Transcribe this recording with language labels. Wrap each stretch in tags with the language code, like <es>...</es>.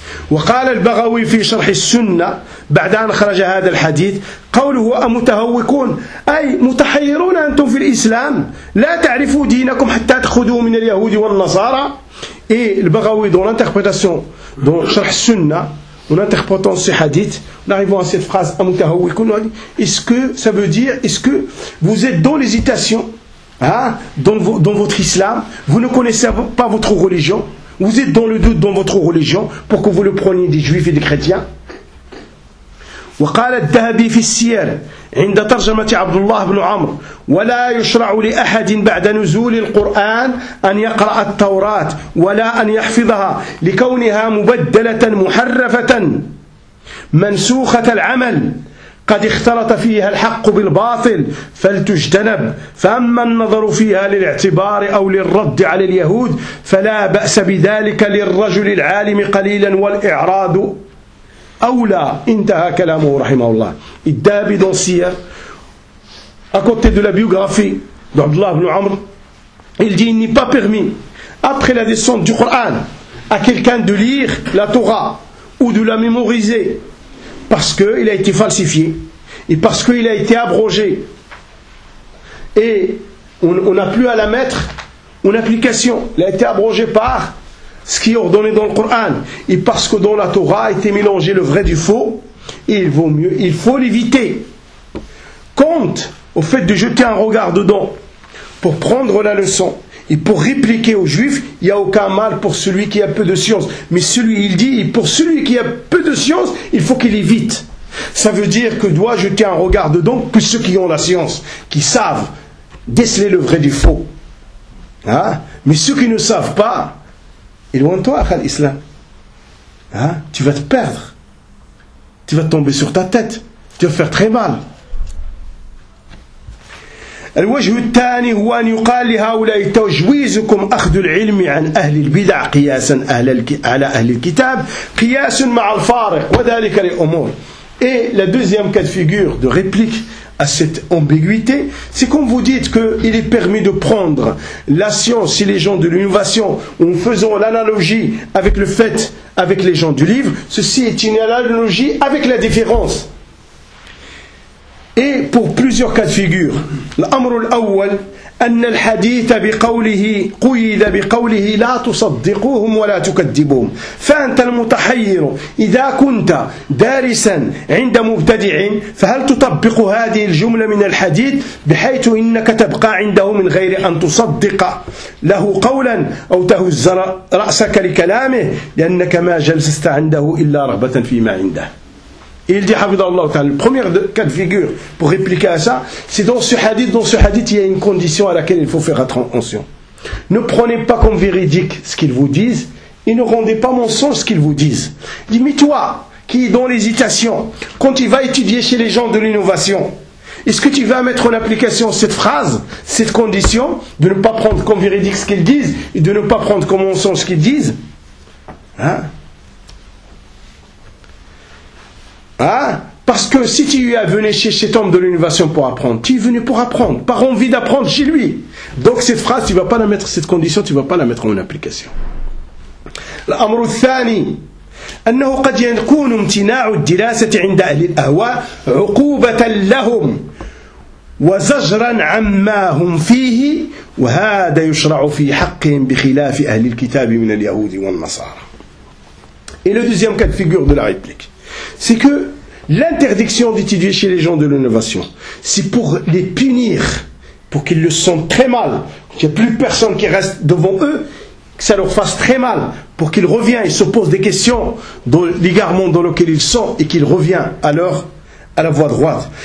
<ar>وقال البغوي في شرح السنة بعد أن خرج هذا الحديث قوله هو متهوكون أي متحيرون أنتم في الإسلام لا تعرفوا دينكم حتى تخذوا من اليهود والنصارى</ar> <fr>et البغوي dans l'interprétation dans شرح السنة en interprétant ce hadith en arrivant à cette phrase متهوكون est-ce que ça veut dire est-ce que vous êtes dans l'hésitation dans votre islam vous ne connaissez pas votre religion. Vous êtes dans le doute dans votre religion pour que vous le preniez des juifs et des chrétiens.</fr> <ar>وقال الذهبي في السير عند ترجمة عبد الله بن عمرو ولا يشرع لأحد بعد نزول القرآن أن يقرأ التوراة ولا أن يحفظها لكونها مبدلة محرفة منسوخة العمل قد اختلط فيها الحق بالباطل فلتجتنب فأما النظر فيها للاعتبار أو للرد على اليهود فلا بأس بذلك للرجل العالم قليلا والإعراض أولى انتهى كلامه رحمه الله الدهبي</ar> <fr>dans Sir à côté de la biographie d'Abd Allah ibn Amr il dit il n'est pas permis après la descente du Coran à quelqu'un de lire la Torah ou de la mémoriser parce qu'il a été falsifié et parce qu'il a été abrogé et on n'a plus à la mettre une application. Il a été abrogé par ce qui est ordonné dans le Coran et parce que dans la Torah a été mélangé le vrai du faux, il vaut mieux, il faut l'éviter. Quant au fait de jeter un regard dedans pour prendre la leçon et pour répliquer aux juifs, il n'y a aucun mal pour celui qui a peu de science. Mais celui, il dit, pour celui qui a peu de science, il faut qu'il évite. Ça veut dire que doit jeter un regard dedans que ceux qui ont la science, qui savent déceler le vrai du faux. Hein? Mais ceux qui ne savent pas, éloigne-toi, Akhal Islam. Hein? Tu vas te perdre. Tu vas tomber sur ta tête. Tu vas faire très mal.</fr> <ar>الوجه الثاني هو أن يقال لهؤلاء تجويزكم أخذ العلم عن أهل البدع قياسا أهل على أهل الكتاب قياس مع الفارق وذلك لأمور.</ar> <fr>Et la deuxième cas de figure de réplique à cette ambiguïté, c'est quand vous dites qu'il est permis de prendre la science et les gens de l'innovation en faisant l'analogie avec le fait avec les gens du livre, ceci est une analogie avec la différence. Et pour plusieurs cas de figure, l'amr al-awwal,</fr> <ar>أن الحديث بقوله قيد بقوله لا تصدقوهم ولا تكذبوهم فأنت المتحير إذا كنت دارسا عند مبتدع فهل تطبق هذه الجملة من الحديث بحيث إنك تبقى عنده من غير أن تصدق له قولا أو تهز رأسك لكلامه لأنك ما جلست عنده إلا رغبة فيما عنده.</ar> <fr>Et il dit, Hafidhahullah Ta'ala, le premier cas de figure pour répliquer à ça, c'est dans ce hadith, il y a une condition à laquelle il faut faire attention. Ne prenez pas comme véridique ce qu'ils vous disent et ne rendez pas mensonge ce qu'ils vous disent. Il dit, mais toi, qui es dans l'hésitation, quand tu vas étudier chez les gens de l'innovation, est-ce que tu vas mettre en application cette phrase, cette condition, de ne pas prendre comme véridique ce qu'ils disent et de ne pas prendre comme mensonge ce qu'ils disent? Hein? Hein? Parce que si tu es venu chez cet homme de l'innovation pour apprendre, tu es venu pour apprendre, par envie d'apprendre chez lui. Donc cette phrase, tu ne vas pas la mettre, cette condition, tu ne vas pas la mettre en application.</fr> <ar>L'amr al-thani, أنه قد يكون امتناع الدراسة عند أهل الأهواء عقوبة لهم وزجرا عما هم فيه وهذا يشرع في حقهم بخلاف أهل الكتاب من اليهود والنصارى.</ar> <fr>Et le deuxième cas de figure de la réplique. C'est que l'interdiction d'étudier chez les gens de l'innovation, c'est pour les punir, pour qu'ils le sentent très mal, qu'il n'y ait plus personne qui reste devant eux, que ça leur fasse très mal, pour qu'ils reviennent et se posent des questions dans l'égarement dans lequel ils sont et qu'ils reviennent alors à la voie droite.</fr>